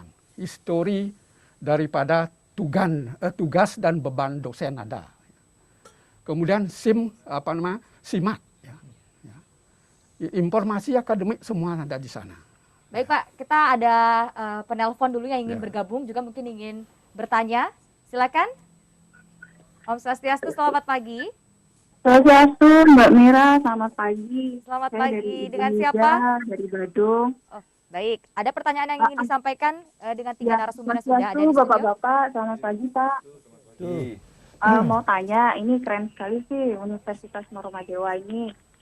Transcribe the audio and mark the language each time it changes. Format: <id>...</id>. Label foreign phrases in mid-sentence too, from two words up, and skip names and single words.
<id>Histori daripada tugas dan beban dosen ada. Kemudian SIMAK. Informasi akademik semua ada di sana. Baik Pak, kita ada penelpon dulu yang ingin bergabung, juga mungkin ingin bertanya. Silakan. Om Swastiastu, selamat pagi. Swastiastu, Mbak Mira, selamat pagi. Selamat Saya pagi, dari dengan Indonesia, siapa? Dari Badung. Oh, baik, ada pertanyaan yang ingin disampaikan dengan 3 narasumber yang sudah ada di studio. Bapak-bapak, selamat pagi Pak. Mau tanya, ini keren sekali sih Universitas Normadewa ini.</id>